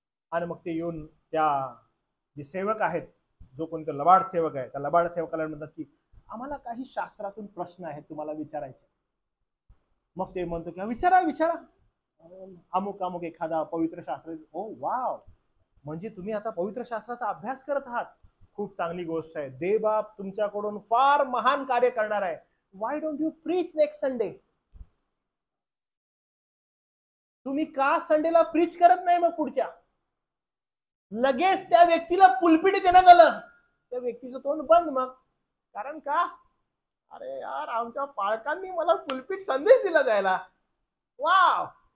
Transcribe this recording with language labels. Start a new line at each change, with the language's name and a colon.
Marathi: आणि मग ते येऊन त्या जे सेवक आहेत, जो कोणता लबाड सेवक आहे, त्या लबाड सेवकाला म्हणतात की आम्हाला काही शास्त्रातून प्रश्न आहेत तुम्हाला विचारायचे. मग ते म्हणतो की विचारा विचारा, अमुक अमुक एखादा पवित्र शास्त्र. ओ वाव, म्हणजे तुम्ही आता पवित्र शास्त्राचा अभ्यास करत आहात, खूप चांगली गोष्ट आहे. देवबाप तुमच्याकडून फार महान कार्य करणार आहे.
English: Why don't you preach next Sunday?
Marathi: तुम्ही का संडेला प्रीच करत नाही? मग पुढच्या लगेच त्या व्यक्तीला पुलपिटी देण्यात आलं, त्या व्यक्तीचं तोंड बंद. मग कारण का? अरे यार, आमच्या पालकांनी मला पुलपिट संदेश दिला जायला. वाव.